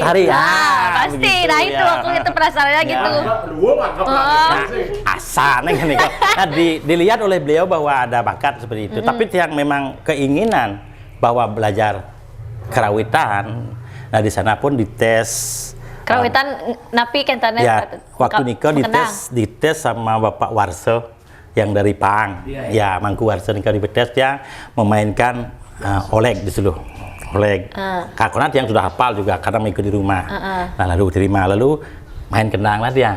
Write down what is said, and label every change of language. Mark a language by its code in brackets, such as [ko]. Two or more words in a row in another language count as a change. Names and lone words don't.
[id] Pasti, begitu, nah itu aku itu penasarannya gitu. Asalnya kan, dilihat oleh beliau bahwa ada bakat seperti itu. Tapi yang memang keinginan bahwa belajar kerawitan, nah di sana pun dites. [ban] Kerawitan napi kentane [id] waktu nikah dites sama Bapak Warso yang dari Pang. Ya, Mangku Warso nikah dites, dia memainkan Oleg di situ. Oleg. Kakonat yang sudah hafal juga karena mengikut di rumah. Nah, lalu diterima, lalu main kendang lah dia.